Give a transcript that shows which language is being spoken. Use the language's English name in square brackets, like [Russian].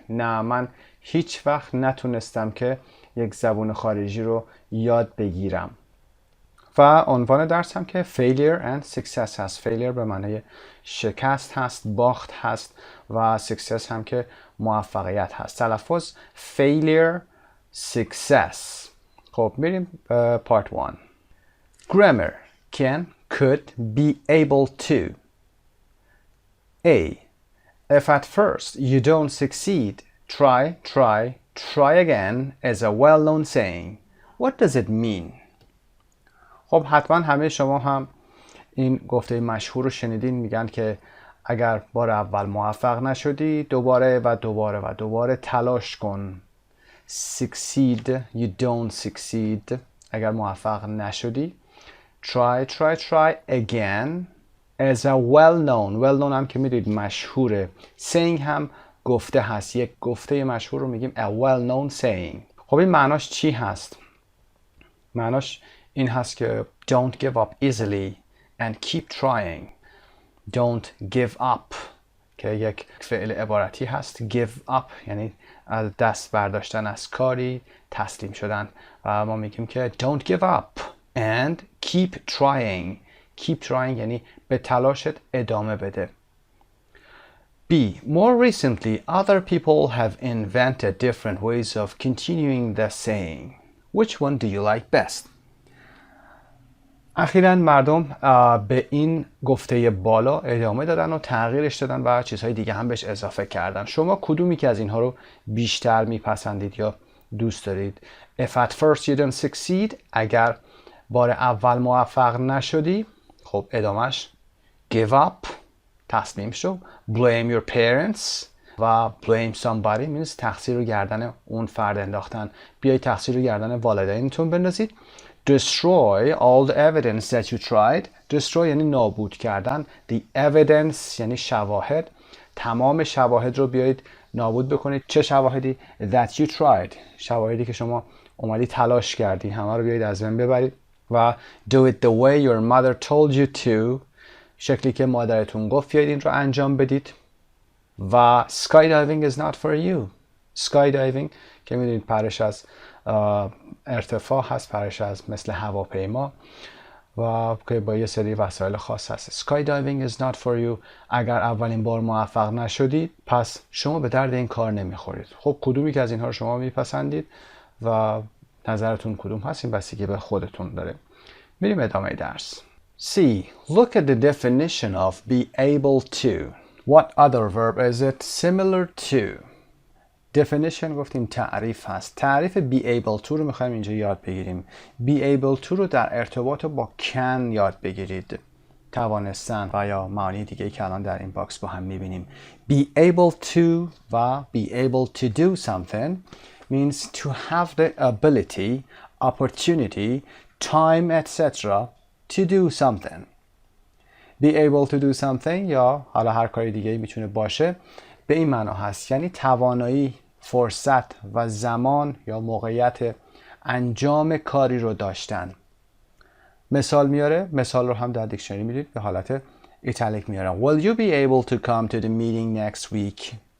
[Persian] نه، من هیچ وقت نتونستم که یک زبان خارجی رو یاد بگیرم. و عنوان درس هم که [English] failure and success [Persian] هست. failure به معنی شکست هست، باخت هست و success هم که موفقیت هست. [English] تلفظ failure success. [Persian] خب میریم part 1. [English] Grammar can, could, be able to. A. If at first you don't succeed, try again is a well-known saying. What does it mean? [Persian] خب حتما همه شما هم این گفته مشهور رو شنیدین. میگن که اگر بار اول موفق نشدی دوباره تلاش کن. [English] Succeed, you don't succeed. [Persian] اگر موفق نشدی [English] try again as a well-known [Persian] هم که میدونید مشهوره. saying هم گفته هست. یک گفته مشهور رو میگیم [English] a well-known saying. [Persian] خب این معناش چی هست؟ معناش این هست که [English] don't give up easily and keep trying. don't give up [Persian] که یک فعل عبارتی هست. give up یعنی از دست برداشتن از کاری، تسلیم شدن و ما میگیم که [English] don't give up and keep trying [Persian] یعنی به تلاشت ادامه بده. [English] B. More recently, other people have invented different ways of continuing the saying. Which one do you like best? [Persian] اخیراً مردم به این گفته بالا ادامه دادن و تغییرش دادن و چیزهای دیگه هم بهش اضافه کردن. شما کدومی که از اینها رو بیشتر میپسندید یا دوست دارید؟ [English] If at first you don't succeed، [Persian] اگر بار اول موفق نشدی، خب ادامش [English] give up، [Persian] تسلیم شو. [English] blame your parents [Persian] و [English] blame somebody means [Persian] تقصیر رو گردن اون فرد انداختن. بیای تقصیر رو گردن والدینتون بندازید. [English] destroy all the evidence that you tried. [Persian] destroy یعنی نابود کردن. the evidence یعنی شواهد. تمام شواهد رو بیایید نابود بکنید. چه شواهدی؟ [English] that you tried. [Persian] شواهدی که شما اومدی تلاش کردی همه رو بیایید از بین ببرید. [English] و do it the way your mother told you to. [Persian] شکلی که مادرتون گفت بیایید این رو انجام بدید. [English] و skydiving is not for you. [Persian] skydiving که میدونید پرش از ارتفاع هست، پرش از مثل هواپیما و که با یه سری وسایل خاص هست. [English] skydiving is not for you. [Persian] اگر اولین بار موفق نشدید پس شما به درد این کار نمیخورید. خب کدومی که از اینها رو شما میپسندید و نظرتون کدوم هست؟ این بستگی به خودتون داره. میریم ادامه درس. C. [English] Look at the definition of be able to. What other verb is it similar to? [Persian] definition گفتیم تعریف هست. تعریف be able to رو میخوایم اینجا یاد بگیریم. be able to رو در ارتباط با can یاد بگیرید. توانستن و یا معانی دیگه که الان در این باکس با هم میبینیم. [English] be able to و be able to do something means to have the ability, opportunity, time, etc. to do something. be able to do something [Persian] یا حالا هر کاری دیگه میتونه باشه به این معنا هست، یعنی توانایی، فرصت و زمان یا موقعیت انجام کاری رو داشتن. مثال میاره. مثال رو هم در دیکشنری میدید به حالت ایتالیک میارم. [English] Will you be able to come to the meeting next week?